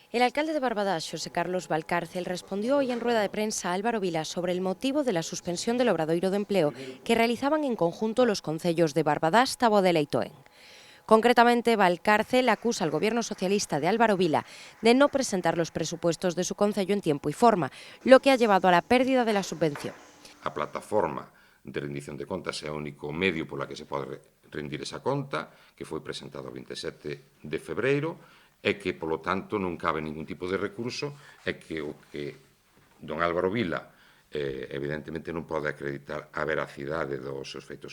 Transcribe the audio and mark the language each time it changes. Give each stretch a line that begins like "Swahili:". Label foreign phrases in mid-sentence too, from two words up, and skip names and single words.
Spanish: El alcalde de Barbadás, José Carlos Valcárcel, respondió hoy en rueda de prensa a Álvaro Vila sobre el motivo de la suspensión del obradoiro de empleo que realizaban en conjunto los concellos de Barbadás, Tabodela y Toén. Concretamente, Valcárcel acusa al gobierno socialista de Álvaro Vila de no presentar los presupuestos de su concello en tiempo y forma, lo que ha llevado a la pérdida de la subvención.
Galician: A plataforma de rendición de contas é o único medio pola que se pode rendir esa conta, que foi presentado o 27 de febreiro, e que, polo tanto, non cabe ningún tipo de recurso, e que o que don Álvaro Vila evidentemente non pode acreditar a veracidade dos seus feitos.